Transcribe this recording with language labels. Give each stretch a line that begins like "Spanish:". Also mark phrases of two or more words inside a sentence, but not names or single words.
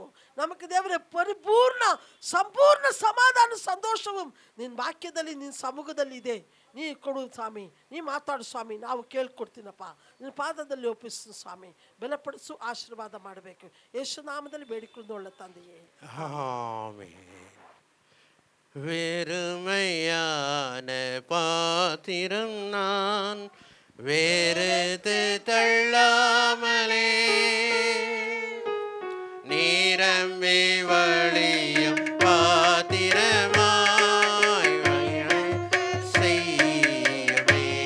Kannada: ನಮಗೆ ದೇವರೇ ಪರಿಪೂರ್ಣ ಸಂಪೂರ್ಣ ಸಮಾಧಾನ ಸಂತೋಷವು ನಿನ್ನ ವಾಕ್ಯದಲ್ಲಿ ನಿನ್ನ ಸಮ್ಮುಖದಲ್ಲಿ ಇದೆ. ನೀ ಕೊಡು ಸ್ವಾಮಿ, ನೀ ಮಾತಾಡು ಸ್ವಾಮಿ, ನಾವು ಕೇಳ್ಕೊಡ್ತೀನಪ್ಪ. ನಿನ್ನ ಪಾದದಲ್ಲಿ ಒಪ್ಪಿಸು ಸ್ವಾಮಿ. ಬಲಪಡಿಸು, ಆಶೀರ್ವಾದ ಮಾಡಬೇಕು. ಯೇಸು ನಾಮದಲ್ಲಿ ಬೇಡಿಕೊಂಡು ಒಳ್ಳೆ ತಂದೆಯೇ,
Tamil: ஆமென். வெறுமையான பாத்திரம் நான் வேறுது தள்ளாமலே நீரம்பி வழியும் பாத்திரமாய் செய்யவே.